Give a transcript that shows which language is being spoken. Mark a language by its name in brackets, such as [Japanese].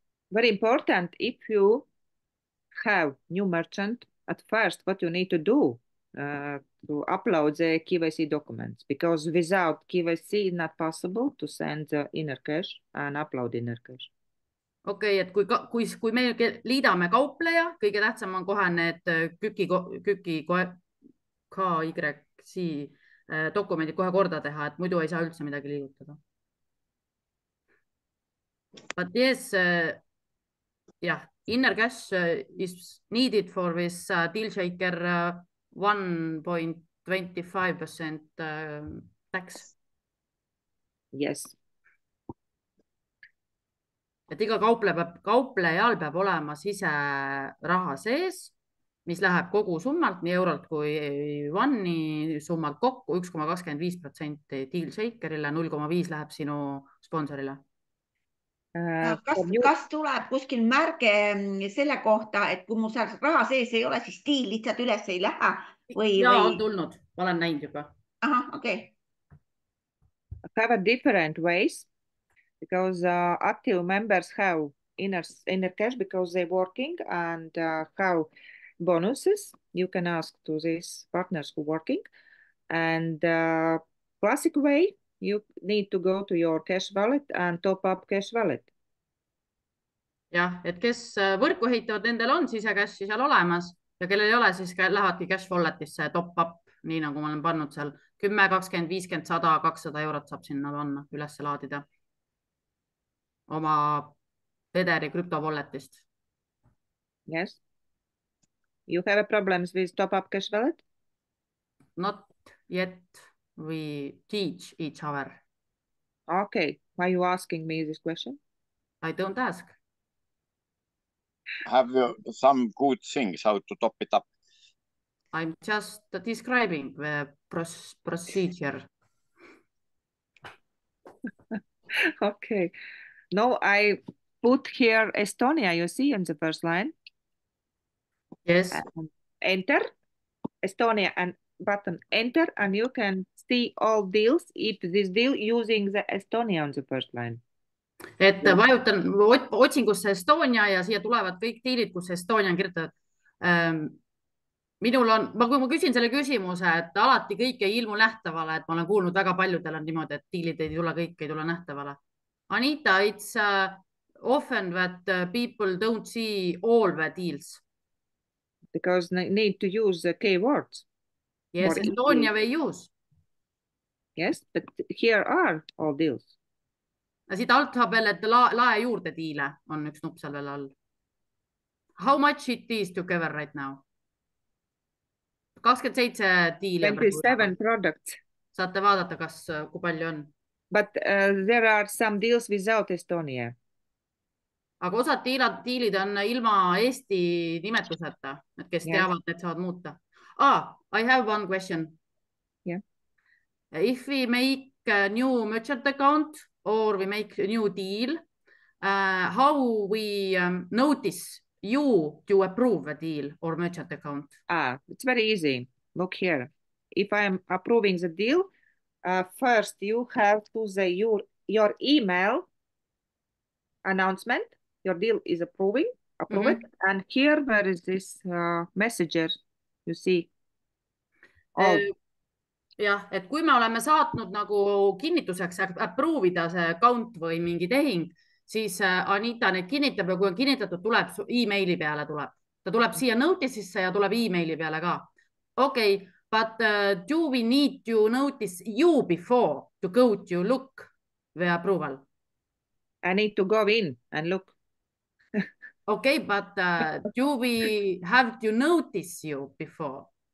[English] Very important. If you have new merchant, at first what you need to do to upload the KYC documents, because without KYC it's not possible to send the inner cash and upload inner cash. [Estonian] Okay, et kui me liidame kaupleja, kõige tähtsam on kohe need KYC dokumendid kohe korda teha, et muidu ei saa üldse midagi liigutada. [English] But yes, yeah, inner cash is needed for this deal shaker 1.25% tax. Yes. [Estonian] Et iga kauplejal peab olema siseraha sees, mis läheb kogu summalt, nii eurolt kui One'i summalt kokku 1,25% deal shakerile, 0,5 läheb sinu sponsorile. Kas tuleb kuskil märge selle kohta, et kui mu seal raha sees ei ole, siis deal lihtsalt üles ei lähe? Ja, on tulnud. Ma olen näinud juba. Aha, okay. [English] Have a different ways, because active members have inner cash because they're working and have bonuses. You can ask to these partners who are working. And classic way, you need to go to your cash wallet and top up cash wallet. [Estonian] Jah, et kes võrku ehitavad, nendel on sisecashi seal olemas ja kellel ei ole, siis lähevadki cash walletisse top up, nii nagu ma olen pannud seal 10, 20, 50, 100, 200 eurot saab sinna panna, üles laadida oma Pederi krüpto walletist. [English] Yes. You have a problems with top up cash wallet? Not yet. We teach each other. Okay. Why are you asking me this question? I don't ask. Have you some good things how to top it up? I'm just describing the procedure. Okay. No, I put here Estonia, you see in the first line. Yes. Enter Estonia and button enter, and you can see all deals if this deal using the Estonia on the first line. [Estonian] Et vajutan otsingusse Estonia ja siia tulevad kõik diilid, kus Estonia on kirjutatud. Minul on, kui ma küsin selle küsimuse, et alati kõik ei ilmu nähtavale, et ma olen kuulnud väga paljudel on niimoodi, et diilid ei tule, kõik ei tule nähtavale. [English] Anita, it's often that people don't see all the deals. Because they need to use the keywords. Yes, Estonia they use. Yes, but here are all deals. [Estonian] Siit alt saab veel, et lae juurde diile on üks nupp seal veel all. [English] How much it is together right now? [Estonian] 27 diili. [English] 27 products. [Estonian] Saate vaadata, kui palju on. [English] But there are some deals without Estonia. [Estonian] Aga osad diilid on ilma Eesti nimetuseta, kes teavad, et saavad muuta. [English] I have one question. Yeah. If we make a new merchant account or we make a new deal, how we notice you to approve a deal or merchant account? It's very easy. Look here. If I'm approving the deal, first you have to say your email announcement. Your deal is approved. And here where is this messenger? You see. [Estonian] Jah, et kui me oleme saatnud nagu kinnituseks approve ida see account või mingi tehing, siis Anita neid kinnitab ja kui on kinnitatud, tuleb emaili peale tuleb. Ta tuleb siia notice'isse ja tuleb emaili peale ka. [English] Okay, but do we need to notice you before to go to look the approval? I need to go in and look. Okay, but do we have to notice you before?